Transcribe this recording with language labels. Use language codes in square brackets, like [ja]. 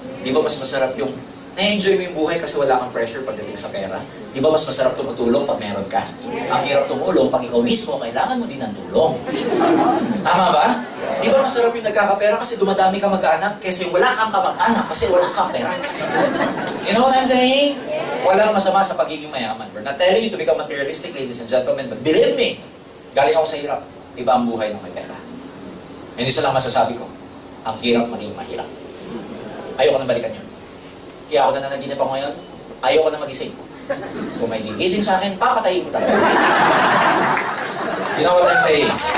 [tl] Di ba mas masarap yung na-enjoy mo yung buhay kasi wala kang pressure pagdating sa pera? Di ba mas masarap tumutulong pag meron ka? Ang hirap tumulong pag ikaw mismo, kailangan mo din ng tulong. Tama ba? Di ba masarap yung nagkakapera kasi dumadami ka mag-anak kaysa yung wala kang kamag-anak kasi wala kang pera? [en] You know what I'm saying? [tl] Walang masama sa pagiging mayaman. [en] We're not telling you to become materialistic, ladies and gentlemen, but believe me, [tl] galing ako sa hirap. Iba ang buhay ng may pera. Hindi isa lang masasabi ko, ang hirap maging mahirap. Ayoko na balikan yun. Kaya ako na nanaginip ako ngayon, ayoko na magising. Kung may gigising sa akin, papatayin ko talaga. [en] You know what I'm saying?